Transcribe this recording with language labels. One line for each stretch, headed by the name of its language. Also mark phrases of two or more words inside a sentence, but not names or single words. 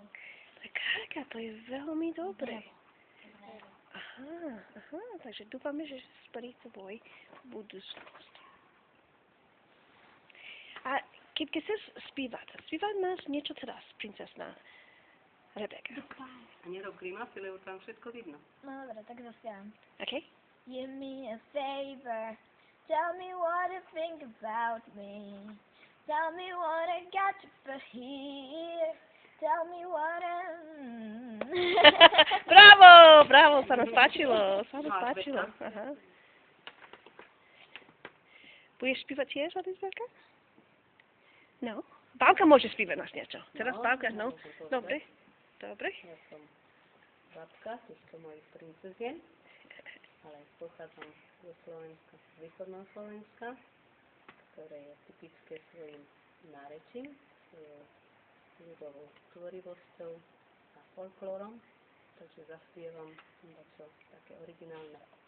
Slovak: Lekárka, to je veľmi dobré. Aha, takže dúfame, že splní tvoj budúcnosť. A keď chceš spívať nás niečo teraz, princesná Rebeka. A nerob grimasy, lebo tam všetko vidno. No dobre, tak zaspievam. OK?
English: Give me a favor. Tell me what you think about me. Tell me what I got to put here. Tell me what
Slovak: Bravo, sa nám páčilo. Aha. Budeš spívať tiež, Eližbetka? No. Bábka môže spívať nás niečo. Teraz Bábka, no. Dobre. Ja som babka, teďka mojich princezien, ale pochádzam zo Slovenska, z východného Slovenska, ktoré je typické svojim nárečím, svojou ľudovou tvorivosťou a folklórom, takže zaspievam niečo také originálne.